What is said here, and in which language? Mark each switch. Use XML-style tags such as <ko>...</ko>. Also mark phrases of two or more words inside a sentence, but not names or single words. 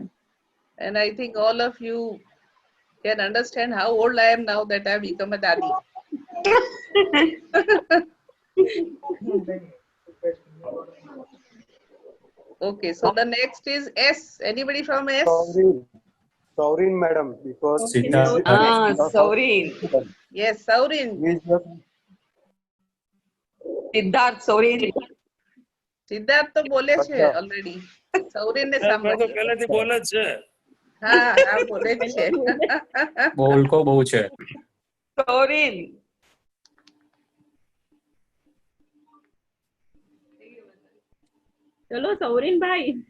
<en>And I think all of you can understand how old I am now that I have become a daddy. Okay, so the next is S. Anybody from S? Saurin, madam, because Saurin. Yes, Saurin. Siddharth, Saurin.</en> <gu>સિદ્ધાર્થ તો બોલે છે ઓલરેડી. સૌરીન ને મેં તો સાંભળો. પહેલેથી બોલે જ છે. હા બોલે જ છે. બોલકો બહુ છે.</gu> <en>Saurin.</en> <gu>ચલો સૌરીન ભાઈ.</gu>